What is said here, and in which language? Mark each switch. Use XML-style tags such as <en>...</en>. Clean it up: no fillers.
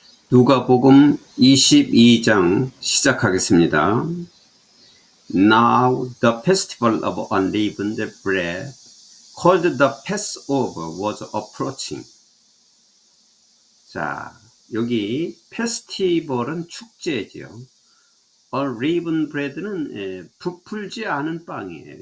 <ko>누가복음 22장 시작하겠습니다.</ko> <en>Now the festival of unleavened bread, called the Passover, was approaching.</en> <ko>자, 여기 페스티벌은 축제죠. unleavened bread는 부풀지 않은 빵이에요.</ko>